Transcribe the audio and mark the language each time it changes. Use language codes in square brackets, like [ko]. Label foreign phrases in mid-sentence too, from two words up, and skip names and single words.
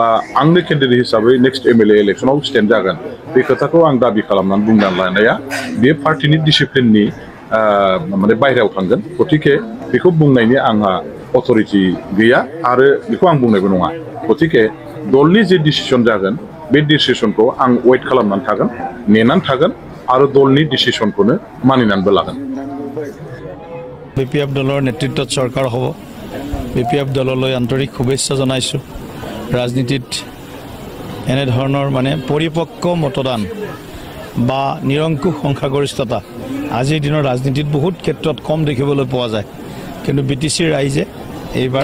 [brx] आंनो केन्डिडेट हिसाबै [en] next MLA [brx] इलेक्सनाव स्टेन्ड जागोन बे खोथाखौ आं दाबि खालामनानै बुंनानै लानाया बे पार्टिनि डिसिप्लिननि माने बायहेरायाव थांगोन गतिके बेखौ बुंनायनि आंहा अथरिटि गैया आरो बेखौ आं बुंनायबो नङा गतिके दलनि जे डिसिसन जागोन बे डिसिसनखौ आं वेट खालामनानै थागोन नेनानै थागोन आरो दलनि डिसिसनखौनो मानिनानैबो लागोन [as] বিপিএফ দলৰ নেতৃত্বত চৰকাৰ হ'ব বিপিএফ দললৈ আন্তৰিক শুভেচ্ছা জনাইছোঁ ৰাজনীতিত এনেধৰণৰ মানে পৰিপক্ক মতদান বা নিৰংকুশ সংখ্যাগৰিষ্ঠতা আজিৰ দিনৰ ৰাজনীতিত বহুত ক্ষেত্ৰত কম দেখিবলৈ পোৱা যায় কিন্তু বিটিচিৰ ৰাইজে এইবাৰ